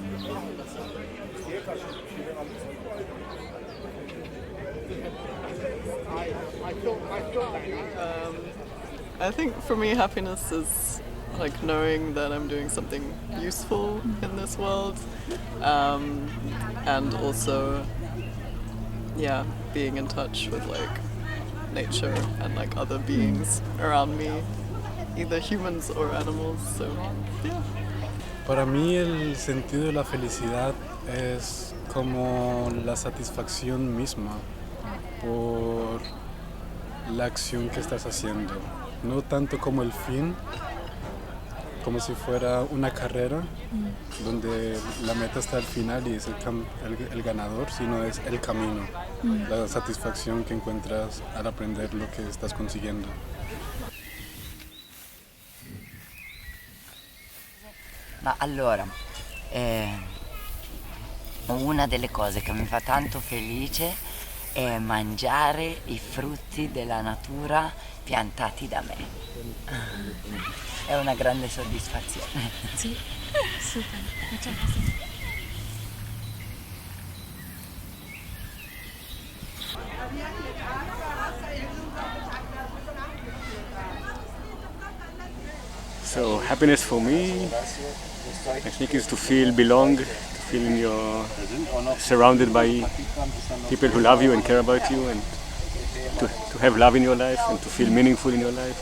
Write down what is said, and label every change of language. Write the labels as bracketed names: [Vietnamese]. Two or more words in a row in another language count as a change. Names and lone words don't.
[English] I think for me happiness is like knowing that I'm doing something useful in this world, and also being in touch with like nature and like other beings around me, either humans or animals. So [Spanish] Para mí el sentido de la felicidad es como la satisfacción misma por la acción que estás haciendo. No tanto como el fin, como si fuera una carrera donde la meta está al final y es el ganador, sino es el camino, la satisfacción que encuentras al aprender lo que estás consiguiendo. [Italian] Ma allora, una delle cose che mi fa tanto felice è mangiare i frutti della natura piantati da me. È una grande soddisfazione. Sì, super, [Spanish] muchas gracias. [English] So happiness for me, I think, is to feel belong, to feel you're surrounded by people who love you and care about you, and to have love in your life and to feel meaningful in your life.